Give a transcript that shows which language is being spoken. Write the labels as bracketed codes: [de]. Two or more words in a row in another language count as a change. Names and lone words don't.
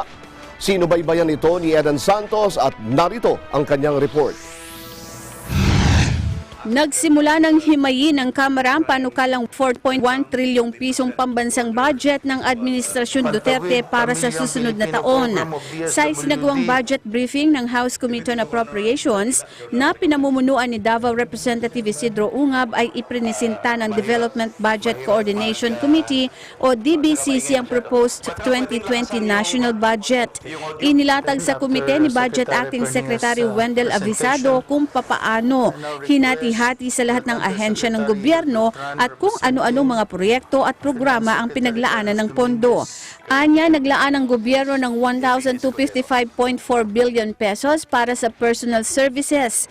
[tl] Sinubaybayan ito ni Edan Santos at narito ang kanyang report. Nagsimula ng himayin ng Kamara ang panukalang 4.1 trilyong pisong pambansang budget ng Administrasyon Duterte para sa susunod na taon. Sa isinagawang [en] budget briefing [tl] ng House Committee on Appropriations na pinamumunuan ni Davao Representative Isidro Ungab ay iprinisinta ng Development Budget Coordination Committee o DBCC ang [en] proposed 2020 national budget. [tl] Inilatag sa komite ni Budget Acting Secretary Wendell Avisado kung papaano hinati sa lahat ng ahensya ng gobyerno at kung ano-ano mga proyekto at programa ang pinaglaanan ng pondo. Anya, naglaan ang gobyerno ng 1,255.4 [en] billion pesos [tl] para sa [en] personal services,